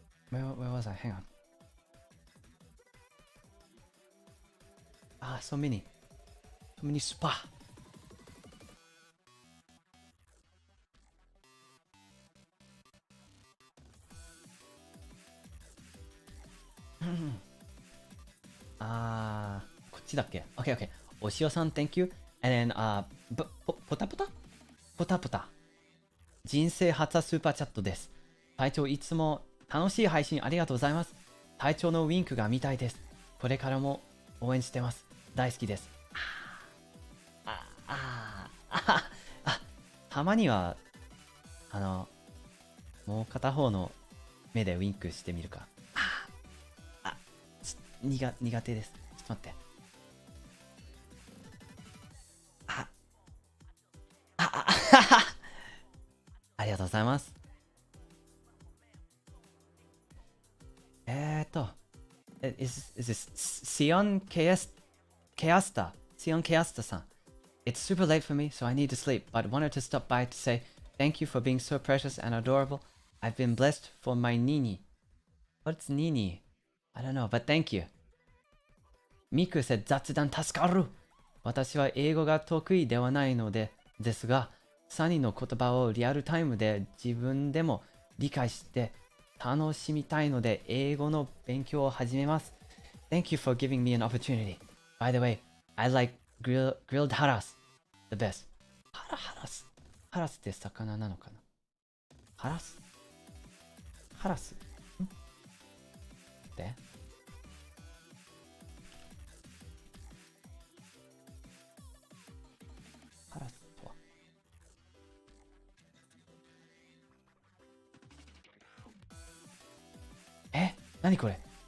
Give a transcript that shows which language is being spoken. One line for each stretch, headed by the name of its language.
English: Where was I? Hang on. So many. So many spa.
Japanese: こっちだっけ？
English: Okay, okay. お塩さん thank you. And then,
Japanese: ポタポタポタポタ。人生初スーパーチャットです。隊長いつも楽しい配信ありがとうございます。隊長のウィンクが見たいです。これからも応援してます。大好きです。たまには、もう片方の目でウィンクしてみるか。苦手です。ちょっと待って。ありがとうございます。
English: is this Sion Keasta? Sion Keasta-san. It's super late for me, so I need to sleep, but wanted to stop by to say thank you for being so precious and adorable. I've been blessed for my Nini. What's Nini? I don't know, but thank you.
Japanese: Miku said, 雑談助かる。私は英語が得意ではないのですが、サニーの言葉をリアルタイムで自分でも理解して楽しみたいので英語の勉強を始めます。
English: Thank you for giving me an opportunity. By the way, I like grilled haras the best.
Japanese: ハラスって魚なのかな？ハラスでハラスとは何これ？